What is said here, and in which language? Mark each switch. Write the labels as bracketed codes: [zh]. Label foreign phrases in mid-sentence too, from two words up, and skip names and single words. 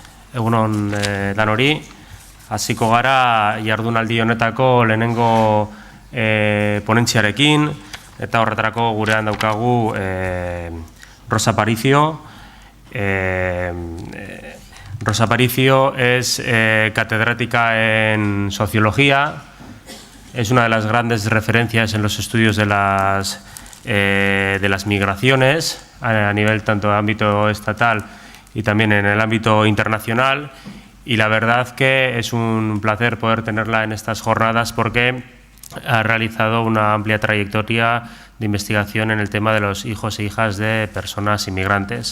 [eu] Egunon danori, hasiko gara jardunaldi honetako lehenengo ponentziarekin, eta horretarako gurean daukagu Rosa Aparicio. [es] Rosa Aparicio es catedrática en Sociología, es una de las grandes referencias en los estudios de las migraciones a nivel tanto de ámbito estatal y también en el ámbito internacional, y la verdad que es un placer poder tenerla en estas jornadas porque ha realizado una amplia trayectoria de investigación en el tema de los hijos e hijas de personas inmigrantes.